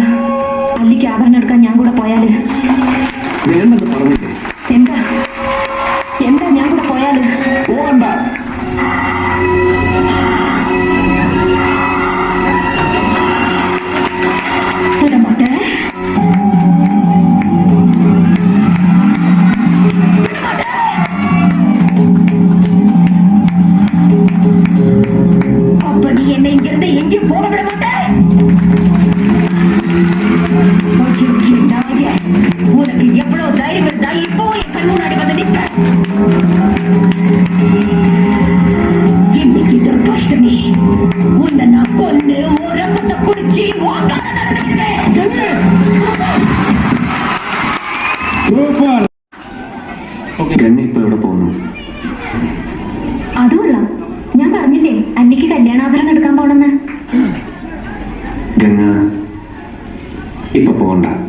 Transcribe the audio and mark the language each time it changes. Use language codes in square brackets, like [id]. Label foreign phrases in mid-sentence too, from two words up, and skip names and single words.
[ml] അല്ലിക്ക് ആഭരണം എടുക്കാൻ ഞാൻ കൂടെ പോയാല്? വേണ്ടെന്ന് പറഞ്ഞില്ലേ? എന്താ എന്താ ഞാൻ കൂടെ പോയാല്? പോകണ്ട. [ta] വിടമാട്ടെ. அப்ப நீ என்னை இங்கிருந்து எங்கேயும் போக விட மாட்டே. உனக்கு எவ்வளவு தைரியம் இருந்தா இப்போ என் கண் முன்னாடி வந்து நிற்ப. இன்னைக்கு துர்காஷ்டமி, உன்னை நான் கொண்டு ஒரு ரத்தத்தை குடிச்சு [ml] സൂപ്പർ. ഗംഗ ഇപ്പൊ എവിടെ പോകുന്നു? അതുകൊള്ള. ഞാൻ പറഞ്ഞില്ലേ അന്നിക്ക് കല്യാണാഭരണം എടുക്കാൻ പോണെന്ന്. ഗംഗ ഇപ്പൊ പോകണ്ട.